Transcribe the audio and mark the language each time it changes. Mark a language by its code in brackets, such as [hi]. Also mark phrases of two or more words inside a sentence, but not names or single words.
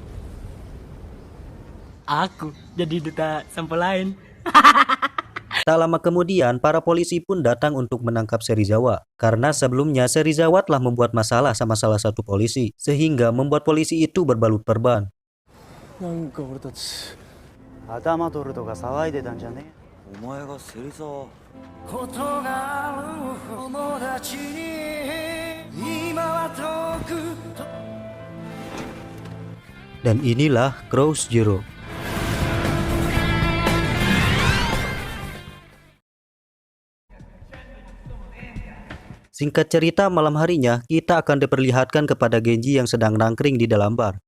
[id] Aku jadi duta sampel lain. Tak lama kemudian, para polisi pun datang untuk menangkap Serizawa karena sebelumnya Serizawa telah membuat masalah sama salah satu polisi sehingga membuat polisi itu berbalut perban. [ja] なんか俺たち頭取るとか騒いでたんじゃねえ。お前が芹沢。ことがある友達に今は遠くと [id] Dan inilah Cross Zero. Singkat cerita, malam harinya kita akan diperlihatkan kepada Genji yang sedang nangkring di dalam bar.